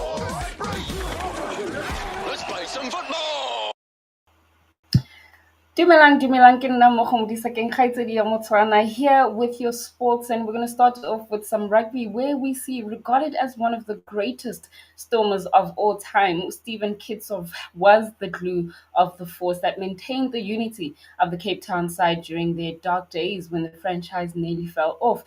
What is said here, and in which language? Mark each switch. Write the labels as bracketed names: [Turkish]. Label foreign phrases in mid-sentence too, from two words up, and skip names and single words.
[English] Let's play some football. [Tswana] Dumelang ke nna mo go modisa keng kgaitsedi ya Motswana [English] here with your sports, and we're going to start off with some rugby where we see, regarded as one of the greatest stormers of all time, Stephen Kitsov was the glue of the force that maintained the unity of the Cape Town side during their dark days when the franchise nearly fell off.